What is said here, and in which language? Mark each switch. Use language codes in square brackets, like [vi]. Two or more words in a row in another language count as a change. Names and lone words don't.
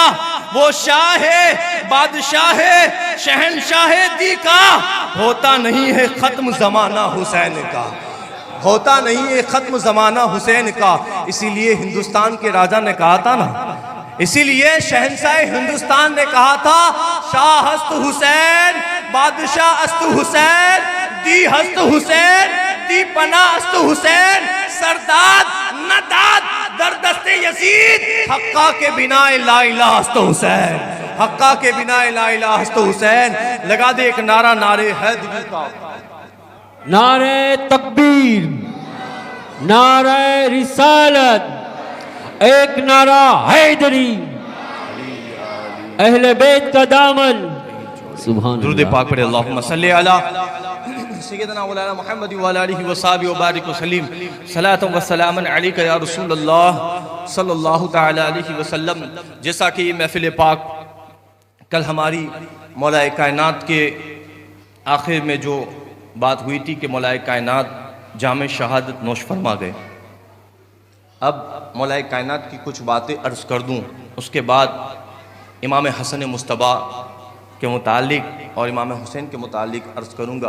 [ur] وہ شاہ ہے، بادشاہ ہے، شہنشاہ دی کا، ہوتا نہیں ہے ختم زمانہ حسین کا، ہوتا نہیں ہے ختم زمانہ حسین کا۔ اسی لیے ہندوستان کے راجہ نے کہا تھا نا، اسی لیے شہنشاہ ہندوستان نے کہا تھا، [fa] شاہ ہست حسین، بادشاہ است حسین، دی ہست حسین، دی پناہ است حسین، سرداد نداد در دست یزید، حقہ کے بنا لا الہ است حسین، حقہ کے بنا لا الہ است حسین۔ [ur] لگا دے ایک نعرہ، نعرے حیدری کا، نعرہ تکبیر، نعرہ رسالت، ایک نعرہ حیدری، اہل بیت کا دامن. सुभान दुरूद अल्लाह। پاک پڑھے [ar] اللهم صل على سيدنا مولانا محمد وعلى آله وصحبه وبارك وسلم صلاة وسلاما عليك يا رسول الله صلى الله تعالى عليه وسلم. [ur] جیسا کہ محفل پاک کل ہماری مولائے کائنات کے آخر میں جو بات ہوئی تھی کہ مولائے کائنات جام شہادت نوش فرما گئے، اب مولائے کائنات کی کچھ باتیں عرض کر دوں، اس کے بعد امام حسن مجتبیٰ کے متعلق اور امام حسین کے متعلق عرض کروں گا.